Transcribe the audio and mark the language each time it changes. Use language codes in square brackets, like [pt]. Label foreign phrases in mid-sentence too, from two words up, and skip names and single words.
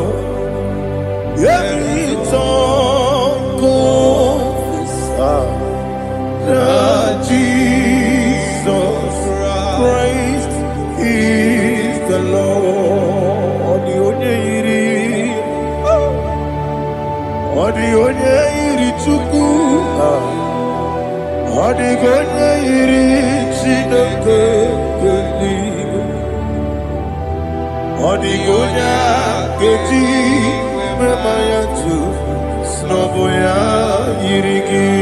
[en] Every tongue confess that Jesus Christ is the Lord. [ig] The onye iri Chukwu, ọ dịghị onye iri Chineke eluigwe, ọ dịghị onye a ga-eji mema ya tu n'ọbụ ya yiri gị.